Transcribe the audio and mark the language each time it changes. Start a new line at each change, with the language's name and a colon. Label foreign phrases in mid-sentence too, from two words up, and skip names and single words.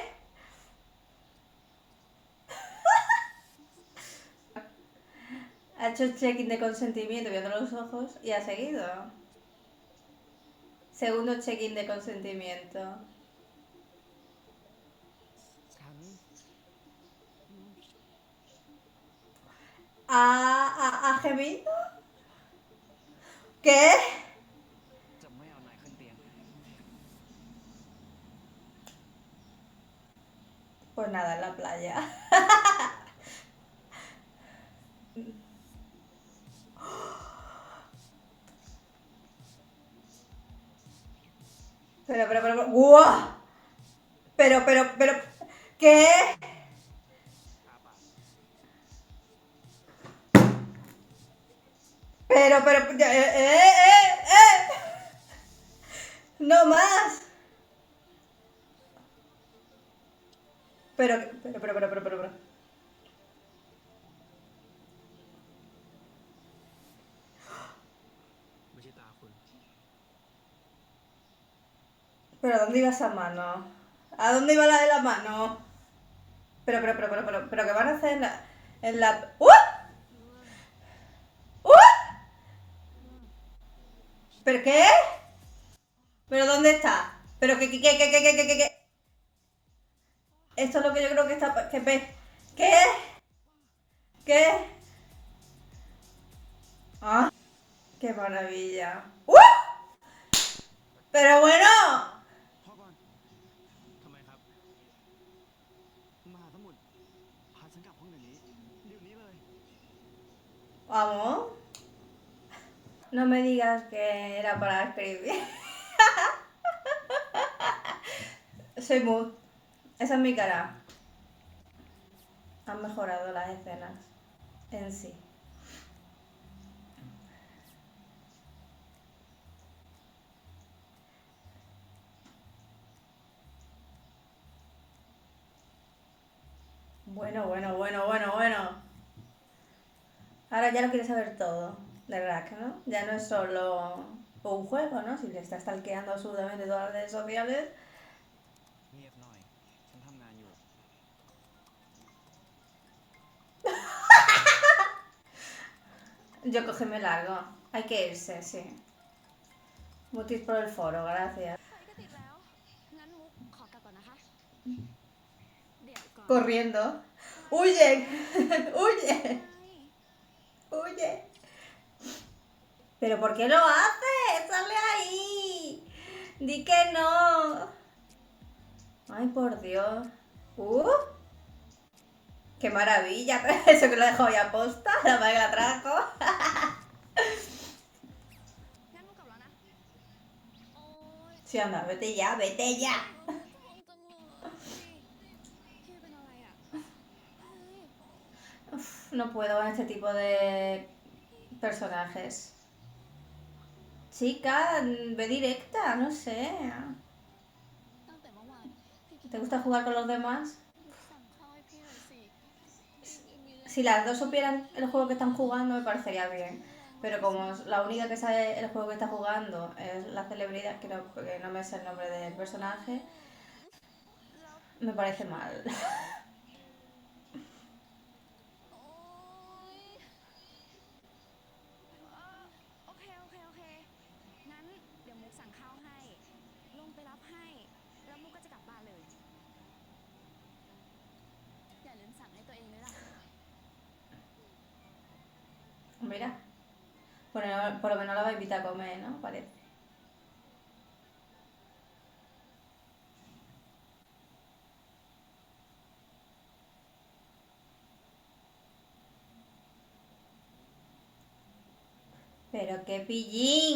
Spanish: Ha hecho check-in de consentimiento viendo los ojos y ha seguido. Segundo check-in de consentimiento.
Thai: ฉัน
Spanish: ¿Ha gemido? ¿Qué?
Thai: จะไม่เอานายขึ้นเตียง
Spanish: Pues nada, en la playa. Pero, ¡guau! Pero, ¿qué?
Thai: อาปาก
Spanish: No más. Pero.
Thai: ไม่ใช่ตาคุณ
Spanish: ¿Pero dónde iba esa mano? ¿A dónde iba la de la mano? Pero, ¿qué van a hacer en la... ¡Uh! ¡Uh! ¿Pero qué? ¿Pero dónde está? ¿Pero qué? Esto es lo que yo creo que está... ¿Qué? ¿Qué? ¡Ah! ¡Qué maravilla! ¡Uh! ¡Pero bueno!
Thai: พ่อก่อนฉันกลับห้องเดี๋ยวนี้เลย
Spanish: Vamos. No me digas que era para escribir. Soy mood. Esa es mi cara. Han mejorado las escenas en sí. Bueno. Ahora ya lo quieres saber todo de Rack, ¿no? Ya no es solo un juego, ¿no? Si le está stalkeando absolutamente todas las redes sociales.
Thai: เงียบหน่อย ฉันทำงานอยู่
Spanish: Yo cógeme largo. Hay que irse, sí. Mutis por el foro, gracias.
Thai: ไฟก็ติดแล้ว งั้นมุกขอกลับก่อนนะคะ เดี๋ยวก่อน
Spanish: Corriendo. ¡Huye! ¡Huye!
Thai: ไง
Spanish: ¡Huye! ¿Pero por qué lo haces? ¡Sale ahí! ¡Di que no! ¡Ay, por Dios! ¡Qué maravilla! Eso que lo dejó ahí a posta, la madre que la trajo.
Thai: งั้นมุกกลับแล้วนะ โอ๊ย
Spanish: Sí, anda, vete ya, vete ya.
Thai: ง่วงจังเลยพี่เป็นอะไรอ่ะเฮ้ย
Spanish: Uf, no puedo con este tipo de personajes. Chica, ve directa, no sé.
Thai: ตั้งแต่เมื่อวานพี่กิ๊ก
Spanish: ¿Te gusta jugar con los demás?
Thai: สั่งข้าวให้พี่หน่อยสิมี
Spanish: Si las dos supieran el juego que están jugando me parecería bien. Pero como la única que sabe el juego que está jugando es la celebridad, que no me sé el nombre del personaje,
Thai: แล้ว
Spanish: me parece mal.
Thai: โอ๊ยโอเค งั้นเดี๋ยวมุกสั่งข้าวให้ ลงไปรับให้ แล้วมุกก็จะกลับบ้านเลย อย่าลืมสั่งให้ตัวเองด้วยล่ะ
Spanish: Mira, por lo menos la va a invitar a comer, ¿no? Parece. Pero qué pillín.